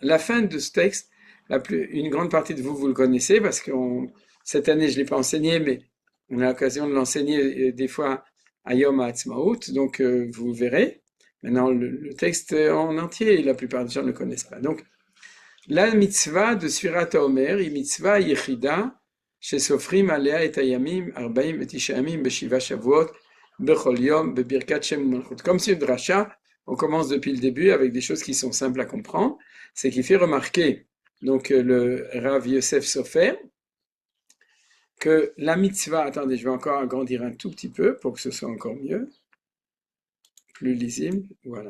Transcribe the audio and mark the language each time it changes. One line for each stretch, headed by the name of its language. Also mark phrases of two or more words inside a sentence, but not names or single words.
French: La fin de ce texte, une grande partie de vous le connaissez, parce que cette année je ne l'ai pas enseigné, mais on a l'occasion de l'enseigner des fois à Yom HaAtzmaut, donc vous verrez. Maintenant, le texte en entier, la plupart des gens ne le connaissent pas. Donc, la mitzvah de
Hebrew: ספירת העומר, היא mitzvah יחידה שסופרים עליה את הימים 49 ימים בשבעה שבועות בכל יום בברכת שם ומלכות.
French: Comme c'est une dracha, on commence depuis le début avec des choses qui sont simples à comprendre. C'est qui fait remarquer, donc le Rav Yosef Sofer, que la mitzvah, attendez, je vais encore agrandir un tout petit peu pour que ce soit encore mieux, plus lisible, voilà.